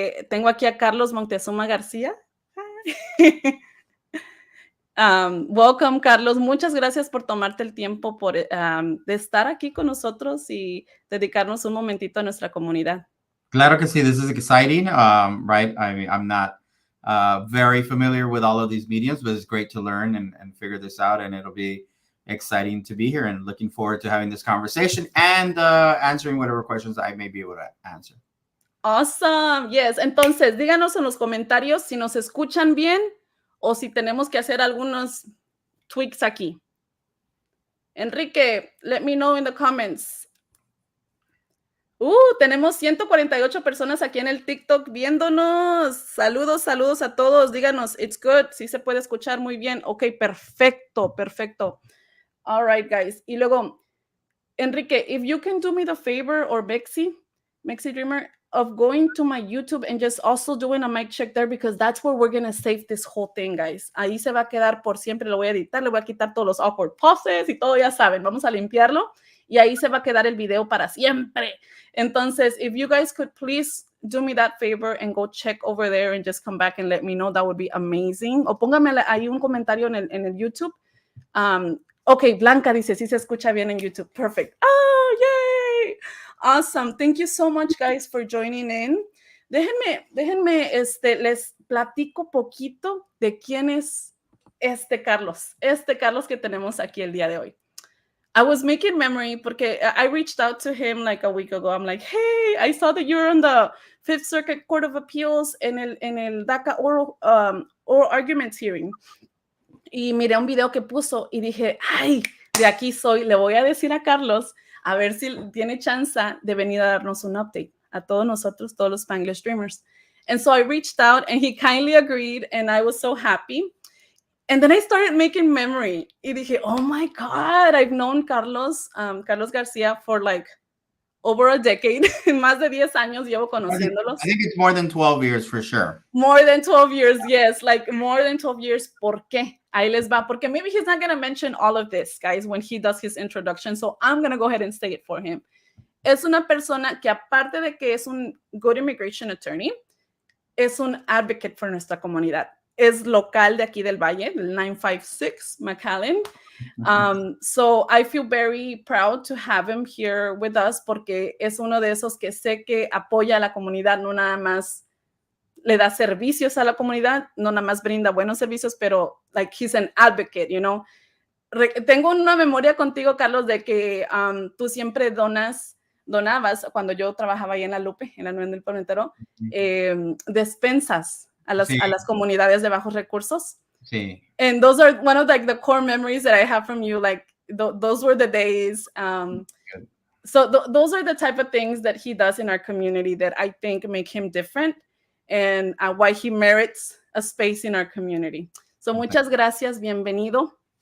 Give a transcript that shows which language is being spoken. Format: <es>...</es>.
<es>Tengo aquí a Carlos Montezuma García.</es> <en>Welcome, Carlos.</en> <es>Muchas gracias por tomarte el tiempo de estar aquí con nosotros y dedicarnos un momentito a nuestra comunidad. Claro que sí,</es> <en>this is exciting, right? I mean, I'm not very familiar with all of these mediums, but it's great to learn and figure this out, and it'll be exciting to be here and looking forward to having this conversation and answering whatever questions I may be able to answer. Awesome, yes.</en> <es>Entonces, díganos en los comentarios si nos escuchan bien o si tenemos que hacer algunos tweaks aquí.</es> <en>Enrique, let me know in the comments.</en> <es>Tenemos 148 personas aquí en el TikTok viéndonos. Saludos, saludos a todos. Díganos,</es> <en>it's good.</en> <es>Sí se puede escuchar muy bien.</es> <en>Ok,</en> <es>perfecto, perfecto.</es> <en>All right, guys.</en> <es>Y luego,</es> <en>Enrique, if you can do me the favor, or Mexi Dreamer, of going to my YouTube and just also doing a mic check there, because that's where we're going to save this whole thing, guys.</en> <es>Ahí se va a quedar por siempre. Lo voy a editar, le voy a quitar todos los</es> <en>awkward pauses</en> <es>y todo, ya saben. Vamos a limpiarlo. Y ahí se va a quedar el video para siempre.</es> <en>Entonces, if you guys could please do me that favor and go check over there and just come back and let me know, that would be amazing.</en> <es>O póngame ahí un comentario en el YouTube. Ok, Blanca dice, sí se escucha bien en YouTube.</es> <en>Perfect. Oh, yay! Awesome. Thank you so much, guys, for joining in.</en> <es>Déjenme, les platico poquito de quién es Carlos que tenemos aquí el día de hoy.</es> <en>I was making memory porque I reached out to him like a week ago. I'm like, hey, I saw that you're on the Fifth Circuit Court of Appeals en el DACA oral arguments hearing.</en> <es>Y miré un video que puso y dije, ay, de aquí soy. Le voy a decir a Carlos a ver si tiene chance de venir a darnos un update a todos nosotros, todos los Spanglish Dreamers.</es> <en>And so I reached out and he kindly agreed and I was so happy. And then I started making memory.</en> <es>Y dije,</es> <en>oh my God, I've known Carlos Garcia for like over a decade.</en> <es>Más de 10 años llevo conociéndolos.</es> <en>I think it's more than 12 years for sure. More than 12 years, yes. Like more than 12 years.</en> <es>¿Por qué? Ahí les va.</es> <en>Porque maybe he's not going to mention all of this, guys, when he does his introduction. So I'm going to go ahead and say it for him.</en> <es>Es una persona que aparte de que es un</es> <en>good immigration attorney,</en> <es>es un advocate for nuestra comunidad. Es local de aquí del Valle, del 956 McAllen.</es> <en>So I feel very proud to have him here with us</en> <es>porque es uno de esos que sé que apoya a la comunidad, no nada más le da servicios a la comunidad, no nada más brinda buenos servicios, pero</es> <en>like he's an advocate, you know.</en> <es>Tengo una memoria contigo, Carlos, de que tú siempre donabas cuando yo trabajaba ahí en la Lupe, en la Nueva del Pueblo, despensas a las comunidades de bajos recursos. Sí.</es> <en>And those are one of like the core memories that I have from you. Like those were the days. So those are the type of things that he does in our community that I think make him different and why he merits a space in our community.</en> <es>So muchas gracias. Bienvenido.</es>